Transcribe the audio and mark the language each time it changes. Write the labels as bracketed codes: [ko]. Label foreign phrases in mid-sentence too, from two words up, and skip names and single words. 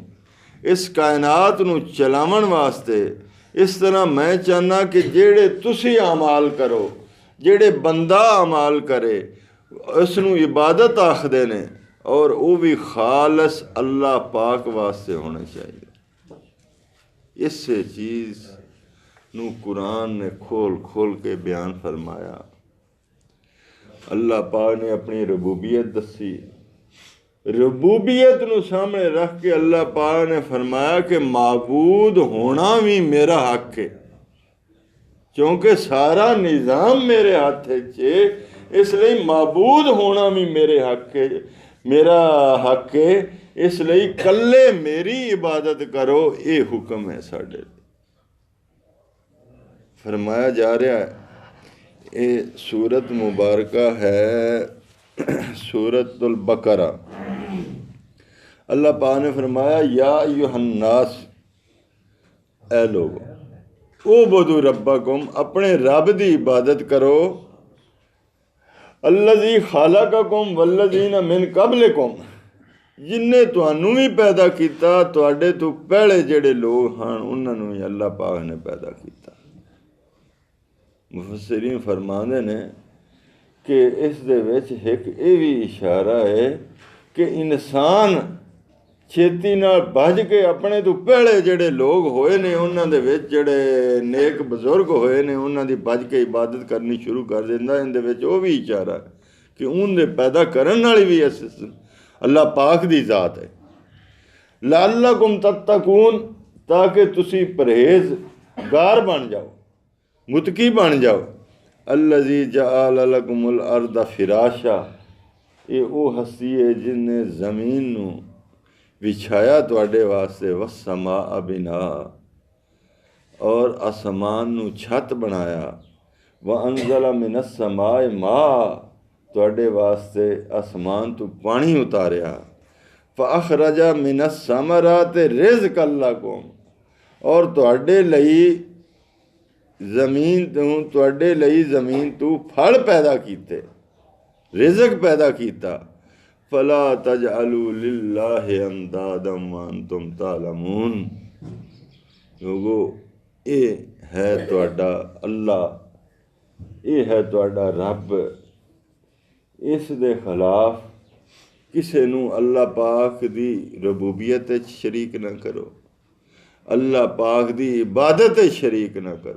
[pa] اس کائنات نوں چلاون واسطے اس طرح میں چاہنا کہ جیہڑے تسی اعمال کرو، جیہڑے بندہ اعمال کرے، اوسنوں عبادت آکھدے نے، اور وہ بھی خالص اللہ پاک واسطے ہونے چاہیے. اس چیز نوں قرآن نے کھول کھول کے بیان فرمایا. اللہ پاک نے اپنی ربوبیت دسی. ربوبیت نوں سامنے رکھ کے اللہ پاک نے فرمایا کہ معبود ہونا بھی میرا حق ہے، کیونکہ سارا نظام میرے ہاتھ چ، اس لئے معبود ہونا بھی میرے حق ہے، میرا حق ہے. اس لئے کلّے میری عبادت کرو، یہ حکم ہے ساڈے. [ur] فرمایا جا رہا ہے، یہ سورت مبارکہ ہے سورۃ البقرہ، اللہ پاک نے فرمایا [ar] يا أيها الناس, [ur] اے لوگو, [ar] اعبدوا ربكم, [ur] اپنے رب کی عبادت کرو, [ar] الذي خلقكم والذين من قبلكم, [pa] جنے تہانوں بھی پیدا کیا، تہاڈے توں پہلے جیہڑے لوگ ہیں انہوں نے بھی اللہ پاک نے پیدا کیا. مفسرین فرماتے نے کہ اس دے وچ ایک یہ بھی اشارہ ہے کہ انسان چھیتی نال بھج کے اپنے توں پہلے جیہڑے لوگ ہوئے نے اوہناں دے وچ جیہڑے نیک بزرگ ہوئے نے اوہناں دی بھج کے عبادت کرنی شروع کر دیندا. ایہدے وچ وہ بھی اشارہ ہے کہ ان کے پیدا کرن والی بھی اللہ پاک دی ذات ہے. [ar] لعلكم تتقون, [pa] تاکہ تسی پرہیزگار بن جاؤ، متقی بن جاؤ. [ar] الذي جعل لكم الأرض فراشا, [pa] یہ وہ ہستی ہے جنہیں زمین نوں وچھایا تہاڈے واسطے, [ar] والسماء بناء, [pa] اور آسمان نوں چھت بنایا, [ar] وأنزل من السماء ماء, [pa] تہاڈے واسطے آسمان توں پانی اتاریا, [ar] فأخرج من الثمرات رزقا لكم, [pa] اور تہاڈے لئی زمین توں پھل پیدا کیتے، رزق پیدا کیتا. [ar] فلا تجعلوا لله أندادا وأنتم تعلمون, [pa] لوگو یہ ہے تہاڈا اللہ، یہ ہے تہاڈا رب، اس دے خلاف کسے نوں اللہ پاک دی ربوبیت شریک نا کرو، اللہ پاک دی عبادت شریک نا کرو.